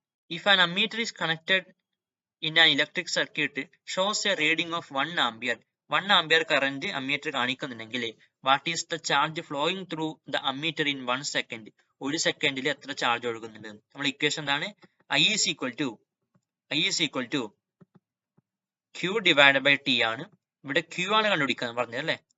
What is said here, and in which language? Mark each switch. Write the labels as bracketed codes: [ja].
[en] If an ammeter is connected in an electric circuit shows a reading of 1 ampere, 1 ampere current ammeter [ml] കാണിക്കുന്നുണ്ടെങ്കിൽ [en] what is the charge flowing through the ammeter in 1 second? [ml] ഒരു സെക്കൻഡിൽ എത്ര charge ഒഴുകുന്നുണ്ട്? നമ്മൾ equation എന്താണ്? I is equal to Q divided by T ആണ്. ഇവിടെ Q ആണ് കണ്ടുപിടിക്കാൻ പറഞ്ഞത് അല്ലേ?